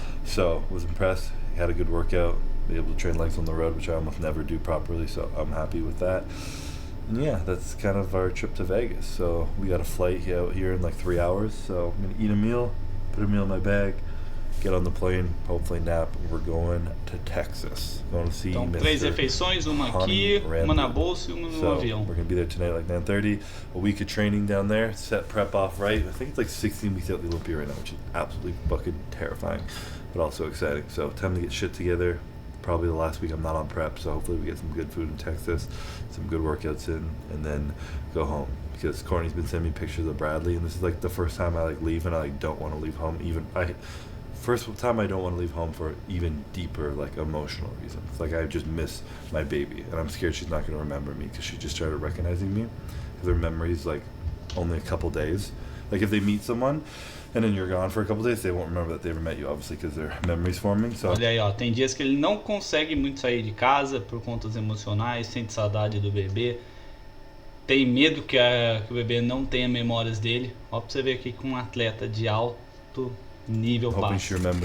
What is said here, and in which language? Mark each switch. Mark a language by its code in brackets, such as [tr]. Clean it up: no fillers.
[en] So was impressed. He had a good workout. Be able to train legs on the road, which I almost never do properly. So I'm happy with that. yeah, that's kind of our trip to Vegas. So we got a flight out here in like 3 hours. So I'm gonna eat a meal, put a meal in my bag, get on the plane, hopefully nap, and we're going to Texas. Going to see [pt] então, [en] Mr. [pt] 3 refeições, uma aqui, uma na bolsa e uma no avião. [en] We're gonna be there tonight like 9:30. A week of training down there, set prep off right. I think it's like 16 weeks out the Olympia right now, which is absolutely fucking terrifying, but also exciting. So time to get shit together. Probably the last week I'm not on prep, so hopefully we get some good food in Texas, some good workouts in, and then go home. Because Courtney's been sending me pictures of Bradley, and this is like the first time I like leave, and I like don't want to leave home. First time I don't want to leave home for even deeper like emotional reasons. Like I just miss my baby, and I'm scared she's not going to remember me because she just started recognizing me. Because her memory's like only a couple days. Like if they meet someone and then you're gone for a couple days, they won't remember that they ever met you, obviously, because their memory's forming. So. [pt] Olha aí, ó, tem dias que ele não consegue muito sair de casa por contas emocionais, sente saudade do bebê, tem medo que o bebê não tenha memórias dele. Ó, pra você ver aqui com um atleta de alto nível passa.